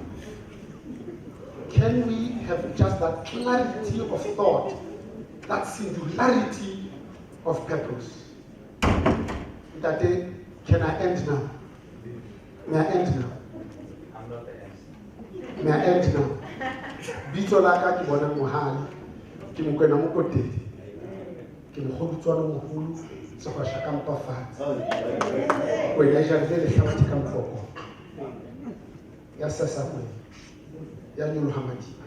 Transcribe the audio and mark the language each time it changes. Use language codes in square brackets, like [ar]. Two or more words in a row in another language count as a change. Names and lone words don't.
[en] Can we have just that clarity of thought, that singularity of purpose? That day, can I end now? May I end now? I'm not the answer. May I end now? [st] Bitso laka ke Bonang Mohale, ke mokwena mokotedi, ke mogodutswana mogolo, segwasha ka mpafatsa. Wena jaretse lehlabathe ka mfoko. Ya sesa kwena. Ya nyoloha madiba.